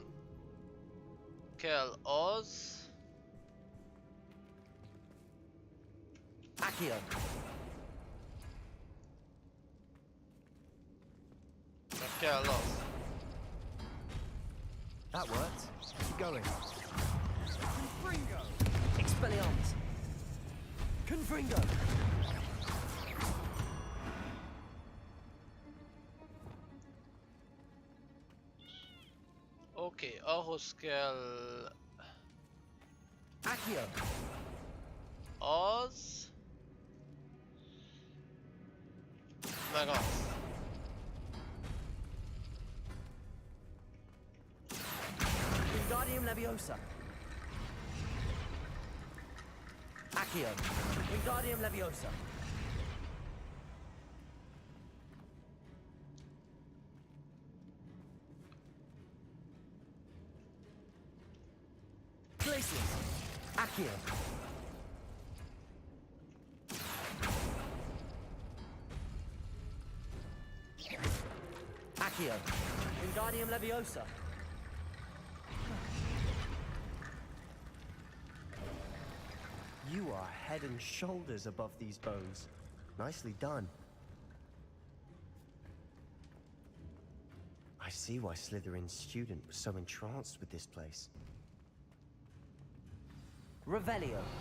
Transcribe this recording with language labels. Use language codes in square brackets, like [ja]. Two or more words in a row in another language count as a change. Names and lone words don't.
[hu] Kell az... Accio. Meg kell az. [en] That worked. Keep going. Confringo. Expelliarmus. Confringo. [hu] Oké, ahhoz kell... Accio. Az... Meg az. Wingardium Leviosa. Accio. Wingardium Leviosa. Glacius. Accio. Accio. Wingardium Leviosa. [en] You are head and shoulders above these bones. Nicely done. I see why Slytherin's student was so entranced with this place. Revelio.